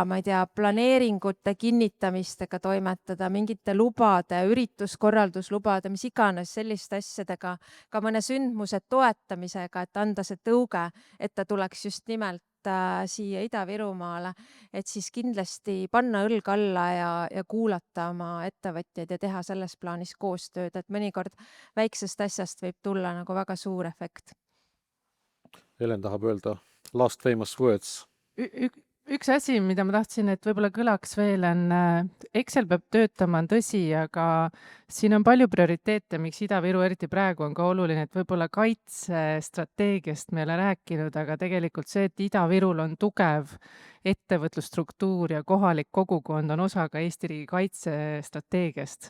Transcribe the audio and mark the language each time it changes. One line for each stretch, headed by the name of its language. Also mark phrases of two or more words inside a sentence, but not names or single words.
Estonian: ma ei tea, planeeringute kinnitamistega toimetada, mingite lubade, ürituskorralduslubade, mis iganes selliste asjadega, ka mõne sündmuse toetamisega, et anda see tõuge, et ta tuleks just nimelt siia Ida-Virumaale, et siis kindlasti panna õlg alla ja kuulata oma ettevõtjaid ja teha selles plaanis koostööd, et mõnikord väiksest asjast võib tulla nagu väga suur efekt. Helen tahab öelda
English: last famous words.
Estonian: Üks asi, mida ma tahtsin, et võib-olla kõlaks veel, on Excel peab töötama, on tõsi, aga siin on palju prioriteete, miks Ida-Viru eriti praegu on ka oluline, et võib-olla kaitsestrateegiast me ei ole rääkinud, aga tegelikult see, et Ida-Virul on tugev ettevõtlusstruktuur ja kohalik kogukond on osa ka Eesti riigi kaitsestrateegiast.